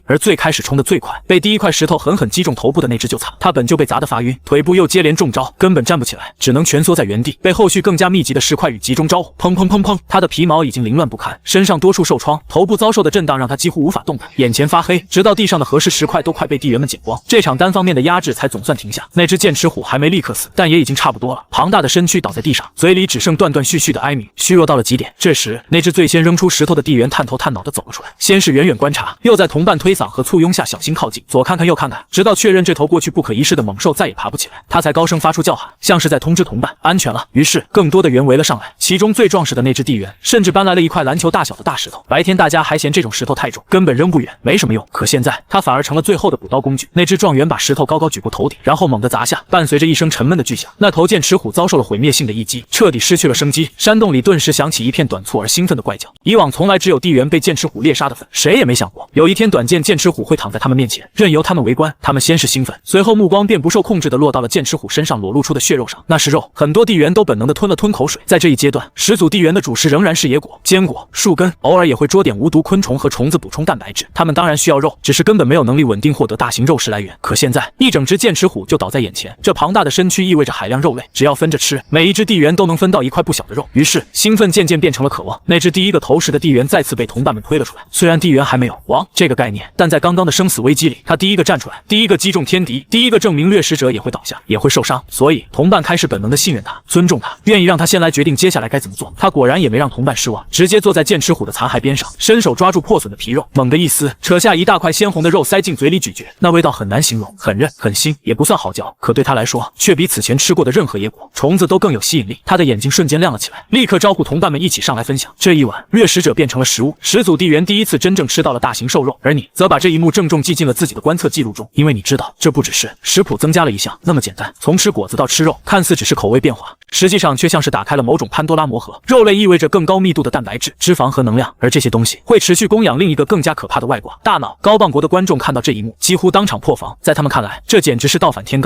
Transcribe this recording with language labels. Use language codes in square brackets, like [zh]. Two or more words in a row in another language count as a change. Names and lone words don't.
[zh] 而最開始衝得最快，被第一塊石頭狠狠擊中頭部的那隻就慘，他本就被砸得發暈，腿部又接連中招，根本站不起來，只能蜷縮在原地，被後續更加密集的石塊與集中招呼，砰砰砰砰，他的皮毛已經凌亂不堪，身上多處受創，頭部遭受的震盪讓他幾乎無法动弹，眼前發黑，直到地上的合適石塊都快被地猿們撿光，這場單方面的壓制才總算停下。那只劍齒虎還沒立刻死，但也已經差不多了，龐大的身軀倒在地上，嘴裡只剩斷斷續續的哀鳴，虛弱到了極點。這時那只最先扔出石頭的地猿探頭探腦地走了出來，先是遠遠觀察，又在同伴推搡和簇擁下小心靠近，左看看右看看，直到確認這頭過去不可一世的猛獸再也爬不起來，他才高聲發出叫喊，像是在通知同伴安全了。於是更多的猿圍了上來，其中最壯實的那只地猿甚至搬來了一塊籃球大小的大石頭。白天大家還嫌這種石頭太重，根本扔不遠，沒什麼用，可現在它反而成了最後的補刀工具。那只壯猿把石頭高高舉過頭頂，然后猛地砸下，伴隨着一聲沉悶的巨響，那頭劍齒虎遭受了毀滅性的一擊，徹底失去了生機。山洞裡頓時響起一片短促而興奮的怪叫。以往從來只有地猿被劍齒虎獵殺的份，誰也沒想過有一天短劍劍齒虎會躺在他們面前，任由他們圍觀。他們先是興奮，隨後目光便不受控制地落到了剑齒虎身上裸露出的血肉上，那是肉。很多地猿都本能地吞了吞口水。在这一階段，始祖地猿的主食仍然是野果、堅果、樹根，偶爾也會捉點無毒昆蟲和蟲子補充蛋白質。他們當然需要肉，只是根本沒有能力穩定獲得大型肉食來源。可現在一整只劍齒虎就倒在眼前，這龐大的身軀意味着海量肉類，只要分着吃，每一只地猿都能分到一塊不小的肉。於是興奮漸漸變成了渴望。那只第一個投食的地猿再次被同伴們推了出來，雖然地猿還沒有亡這個概念，但在剛剛的生死危機裡，他第一個站出來，第一個擊中天敵，第一個證明掠食者也會倒下，也會受傷。所以同伴開始本能的信任他，尊重他，願意讓他先來決定接下來該怎麼做。他果然也沒讓同伴失望，直接坐在劍齒虎的殘骸邊上，伸手抓住破損的皮肉，猛地一撕，扯下一大塊鮮紅的肉塞進嘴裡咀嚼。那味道很難形容，很韌很腥，也不算好嚼，可對他來說卻比此前吃過的任何野果、蟲子都更有吸引力。他的眼睛瞬間亮了起來，立刻招呼同伴們一起上來分享。這一晚，掠食者變成了食物，始祖地猿第一次真正吃到了大型瘦肉，而你則把這一幕鄭重記進了自己的觀測記錄中，因為你知道這不只是食譜增加了一項那麼簡單。從吃果子到吃肉，看似只是口味變化，實際上卻像是打開了某種潘多拉魔盒。肉類意味着更高密度的蛋白質、脂肪和能量，而這些東西會持續供養另一個更加可怕的外掛——大腦。高磅國的觀眾看到這一幕，幾乎當場破防。在他們看來，這簡直是倒反天罡。